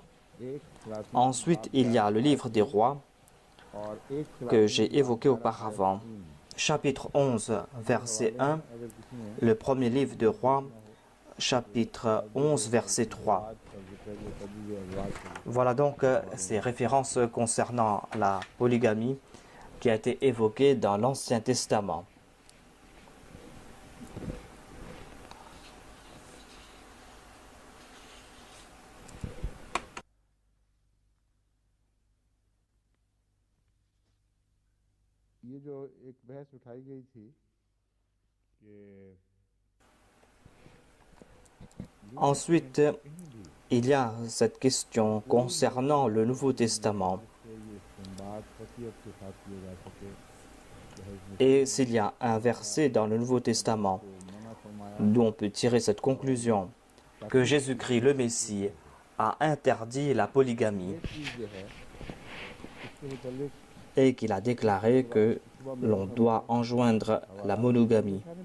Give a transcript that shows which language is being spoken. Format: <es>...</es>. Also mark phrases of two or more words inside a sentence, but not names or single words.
<fr>Ensuite, il y a le livre des Rois que j'ai évoqué auparavant, chapitre 11, verset 1, le premier livre des Rois, chapitre 11, verset 3. Voilà donc ces références concernant la polygamie qui a été évoquée dans l'Ancien Testament.</fr> <ur>یہ جو ایک بحث اٹھائی گئی تھی کہ</ur> <fr>Ensuite, il y a cette question concernant le Nouveau Testament. Et s'il y a un verset dans le Nouveau Testament d'où on peut tirer cette conclusion que Jésus-Christ, le Messie, a interdit la polygamie et qu'il a déclaré que l'on doit enjoindre la monogamie.</fr>